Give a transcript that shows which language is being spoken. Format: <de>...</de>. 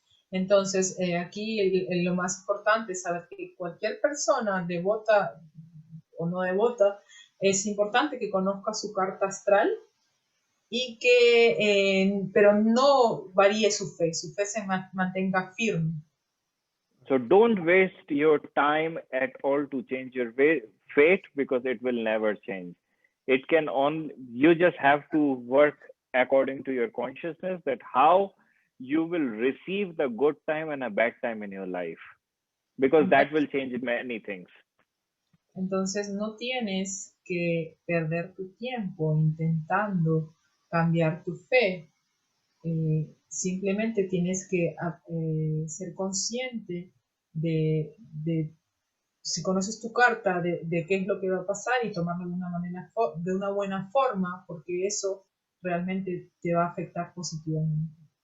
<es>Entonces, aquí lo más importante es saber que cualquier persona, devota o no devota, es importante que conozca su carta astral y que, pero no varíe su fe se mantenga firme.</es> <en>So don't waste your time at all to change your fate, because it will never change. You just have to work according to your consciousness, that how you will receive the good time and a bad time in your life, because that will change many things.</en> <es>Entonces no tienes que perder tu tiempo intentando cambiar tu fe. Simplemente tienes que ser consciente de si conoces tu carta, de qué es lo que va a pasar y tomarlo de una buena forma, porque eso realmente te va a afectar positivamente.</es>